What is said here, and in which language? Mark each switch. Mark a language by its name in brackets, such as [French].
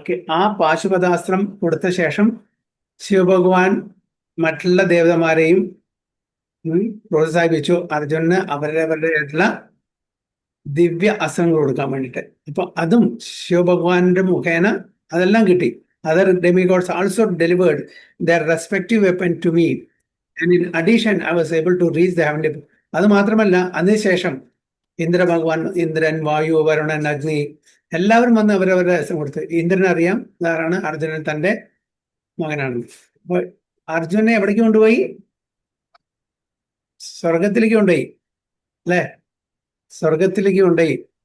[Malayalam] ആ പാശുപതാസ്ത്രം കൊടുത്ത ശേഷം ശിവഭഗവാൻ മറ്റുള്ള ദേവതമാരെയും പ്രോത്സാഹിപ്പിച്ചു അർജുനന് അവരവരുടെയായിട്ടുള്ള ദിവ്യ അസ്ത്രങ്ങൾ കൊടുക്കാൻ വേണ്ടിയിട്ട്. അപ്പൊ അതും ശിവഭഗവാന്റെ മുഖേന അതെല്ലാം കിട്ടി. [English] Other demigods also delivered their respective weapon to me, and in addition I was able to reach the heavenly. [Malayalam] അത് മാത്രമല്ല, അതിനുശേഷം ഇന്ദ്രൻ, വായു, വരുണൻ, അഗ്നി എല്ലാവരും വന്ന് അവരവരുടെ അസ്ത്രം കൊടുത്തു. ഇന്ദ്രൻ അറിയാം ആരാണ്, അർജുനൻ തന്റെ മകനാണ്. അപ്പൊ അർജുനനെ എവിടേക്ക് കൊണ്ടുപോയി? സ്വർഗത്തിലേക്ക് കൊണ്ടുപോയി അല്ലെ. സ്വർഗത്തിലേക്ക് കൊണ്ടുപോയി.